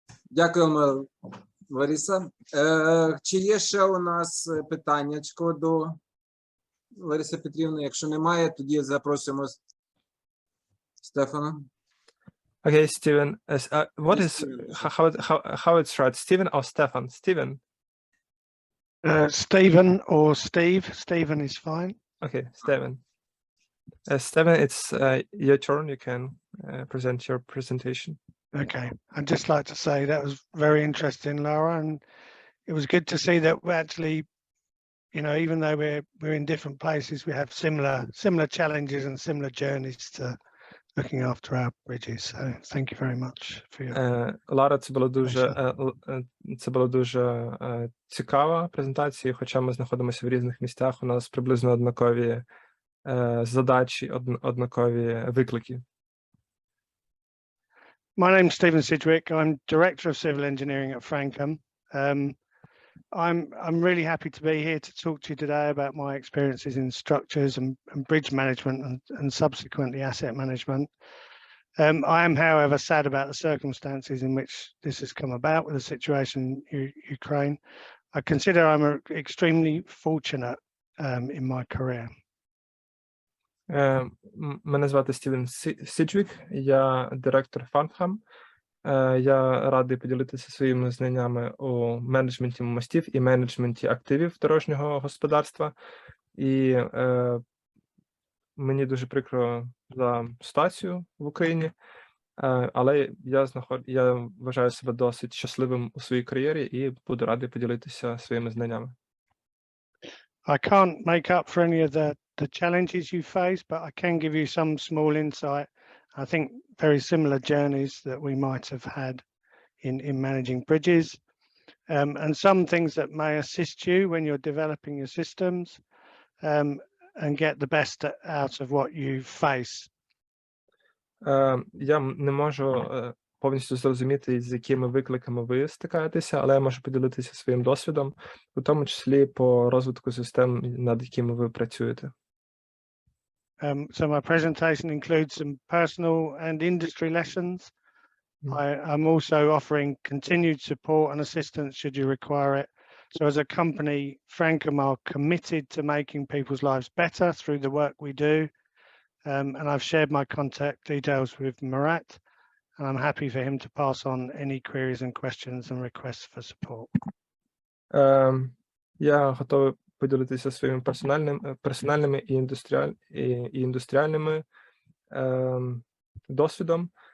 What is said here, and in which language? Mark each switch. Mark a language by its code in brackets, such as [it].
[uk] Дякуємо, Лариса. Чи є ще у нас питаннячко до Лариси Петрівни? Якщо немає, тоді запросимо Стефана. [en] Okay, Steven, what is how it's right, Steven or Stefan? Steven. Stephen or Steve. Stephen is fine. Okay, Steven. Steven, it's your turn. You can present your presentation. Okay, I'd just like to say that was very interesting, Laura, and it was good to see that we're actually, you know, even though we're in different places, we have similar challenges and similar journeys to looking after our bridges. So thank you very much for your... [uk] Лара, це була дуже цікава презентація, хоча ми знаходимося в різних місцях, у нас приблизно однакові задачі, однакові виклики. [en] My name's Stephen Sіджвік. I'm Director of Civil Engineering at Frankham. I'm really happy to be here to talk to you today about my experiences in structures and bridge management and subsequently asset management. I am, however, sad about the circumstances in which this has come about with the situation in Ukraine. I consider I'm extremely fortunate in my career. [uk] Мене звати Стівен Сіджвік, я директор Франхам. Я радий поділитися своїми знаннями у менеджменті мостів і менеджменті активів дорожнього господарства. І мені дуже прикро за ситуацію в Україні, але я вважаю себе досить щасливим у своїй кар'єрі і буду радий поділитися своїми знаннями. [en] I can't make up for any of the challenges you face, but I can give you some small insight. I think very similar journeys that we might have had in managing bridges, and some things that may assist you when you're developing your systems, and get the best out of what you face. [uk] Я не можу повністю зрозуміти, з якими викликами ви стикаєтеся, але я можу поділитися своїм досвідом, у тому числі по розвитку систем, над якими ви працюєте. [en] So my presentation includes some personal and industry lessons, I'm also offering continued support and assistance should you require it. So as a company, Francom are committed to making people's lives better through the work we do. And I've shared my contact details with Murat, and I'm happy for him to pass on any queries and questions and requests for support. [uk] Я готовий поділитися своїми персональними і індустріальними досвідом.